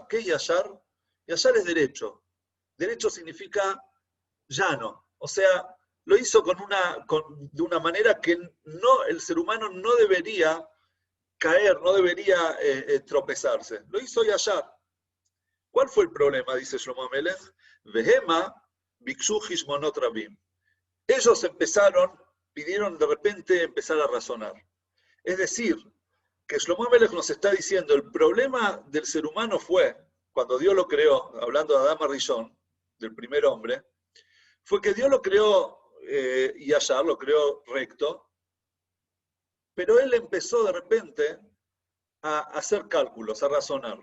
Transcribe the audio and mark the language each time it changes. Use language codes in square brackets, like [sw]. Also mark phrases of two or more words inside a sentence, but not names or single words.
[es] ¿Qué es yashar? Yashar es derecho. Derecho significa llano. O sea, lo hizo de una manera que el ser humano no debería caer, no debería tropezarse. Lo hizo yashar. ¿Cuál fue el problema? Dice Shlomo HaMelech. [he] והמה בקשו חשבונות רבים. [es] Ellos pidieron de repente empezar a razonar. Es decir, que Shlomo HaMelech nos está diciendo, el problema del ser humano fue, cuando Dios lo creó, hablando de Adán Rishon, del primer hombre, fue que Dios lo creó yashar, lo creó recto, pero él empezó de repente a hacer cálculos, a razonar.